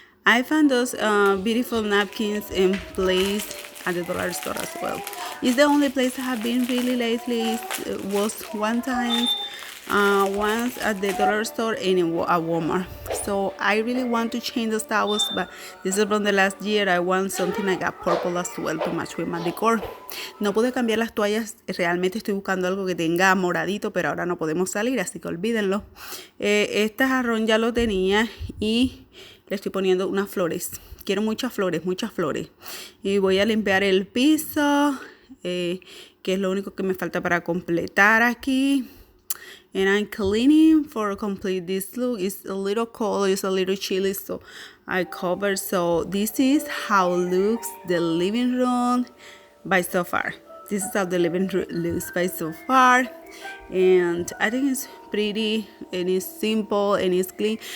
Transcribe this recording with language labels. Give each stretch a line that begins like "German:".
English: I found those beautiful napkins in place at the dollar store as well. It's the only place I have been really lately. It was one time once at the dollar store and at Walmart. So I really want to change those towels, but this is from the last year. I want something like a purple as well to match with my decor.
Spanish: No pude cambiar las toallas. Realmente estoy buscando algo que tenga moradito, pero ahora no podemos salir, así que olvídenlo. Este jarrón ya lo tenía y le estoy poniendo unas flores. Quiero muchas flores, muchas flores. Y voy a limpiar el piso, que es lo único que me falta para completar aquí.
English: And I'm cleaning for complete this look. It's a little cold, it's a little chilly, so I covered. So this is how looks the living room by so far. This is how the living room looks by so far. And I think it's pretty and it's simple and it's clean.